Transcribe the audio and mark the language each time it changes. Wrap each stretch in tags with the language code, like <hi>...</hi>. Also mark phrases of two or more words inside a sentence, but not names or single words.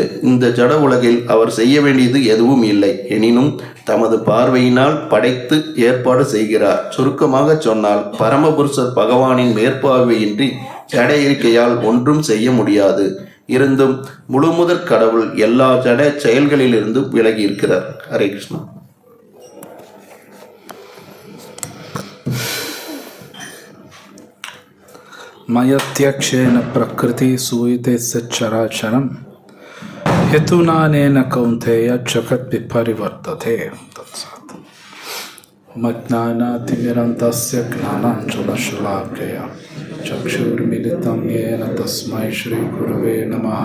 <ta>இந்த ஜட உலகில் அவர் செய்ய வேண்டியது எதுவும் இல்லை. எனினும் தமது பார்வையினால் படைத்து ஏற்பாடு செய்கிறார். சுருக்கமாக சொன்னால் பரமபுருஷர் பகவானின் மேற்பார்வையின்றி ஜட இருக்கையால் ஒன்றும் செய்ய முடியாது. இருந்தும் முழுமுதற் கடவுள் எல்லா ஜட செயல்களிலிருந்தும் விலகி இருக்கிறார். ஹரே கிருஷ்ணா.</ta> <sa>मयत्यक्षेण प्रकृति सूयते सच्चराचरम् हेतुनानेन कौन्तेय जगत् विपरिवर्तते। तत्सत् मज्ञानातिमिरन्तस्य ज्ञानाञ्जनशलाकया चक्षुर्मिलितं येन तस्मै श्रीगुरवे नमः।</sa>